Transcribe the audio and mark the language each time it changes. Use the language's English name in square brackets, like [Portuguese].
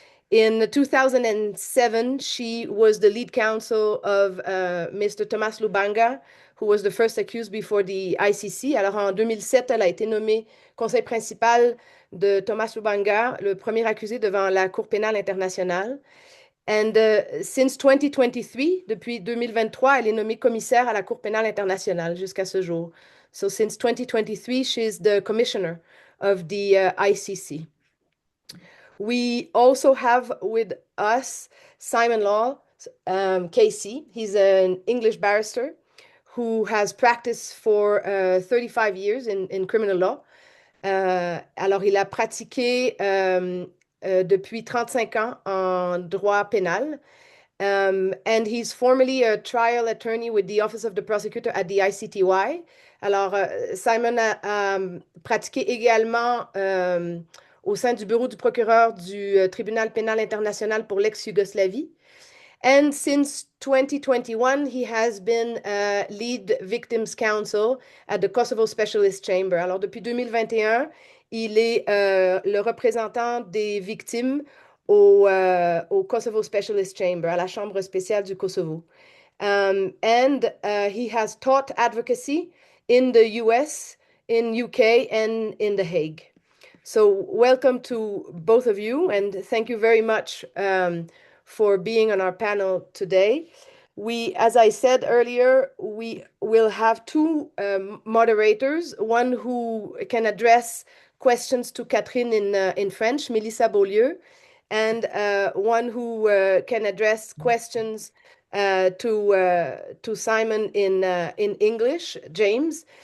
[English] In 2007, she was the lead counsel of Mr. Thomas Lubanga, who was the first accused before the ICC. [French] Alors, en 2007, elle a été nommée conseil principal de Thomas Lubanga, le premier accusé devant la Cour pénale internationale. [English] And since 2023, [French] depuis 2023, elle est nommée commissaire à la Cour pénale internationale jusqu'à ce jour. [English] So since 2023, she's the commissioner of the ICC. We also have with us Simon Law, KC. He's an English barrister who has practiced for 35 years in criminal law. [French] Alors, il a pratiqué depuis 35 ans en droit pénal. [English] And he's formerly a trial attorney with the Office of the Prosecutor at the ICTY. [French] Alors, Simon a pratiqué également au sein du bureau du procureur du tribunal pénal international pour l'ex-Yougoslavie. [English] And since 2021, he has been lead victims counsel at the Kosovo Specialist Chamber. [French] Alors, depuis 2021, il est le représentant des victimes au Kosovo Specialist Chamber, à la Chambre spéciale du Kosovo. [English] And he has taught advocacy in the US, in UK, and in The Hague. So welcome to both of you, and thank you very much for being on our panel today. As I said earlier, we will have two moderators, one who can address questions to Catherine in French, Melissa Beaulieu, and one who can address questions to Simon in English, James.